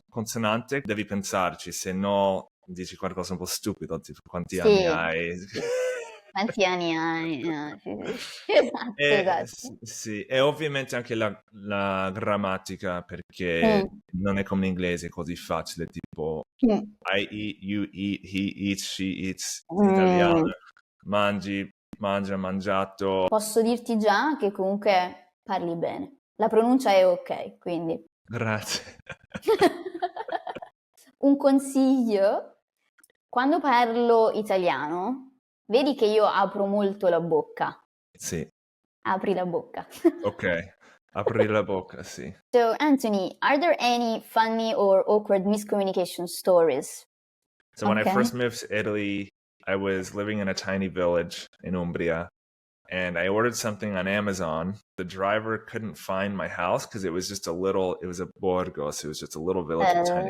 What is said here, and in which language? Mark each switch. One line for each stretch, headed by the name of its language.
Italian: consonante, devi pensarci, se no dici qualcosa un po' stupido, tipo quanti anni sì, hai? sì. Quanti anni hai? Sì, sì, sì. Esatto, esatto. Sì, e ovviamente anche la grammatica, perché Mm, non è come in inglese così facile, tipo mm,
English: I eat, you eat, he eats, she eats,
Italian: in italiano, mm. mangi, mangia, mangiato. Posso dirti già che comunque parli bene. La pronuncia è ok, quindi. Grazie. Un consiglio, quando parlo italiano, vedi che io apro molto la bocca. Sì, Apri la bocca. ok. Aprire la bocca, sì.
English: So, Anthony, are there any funny or awkward miscommunication stories? So when I Okay. first moved to Italy, I was living in a tiny village in Umbria, and I ordered something on Amazon. The driver couldn't find my house because it was a borgo, so it was just a little village with tiny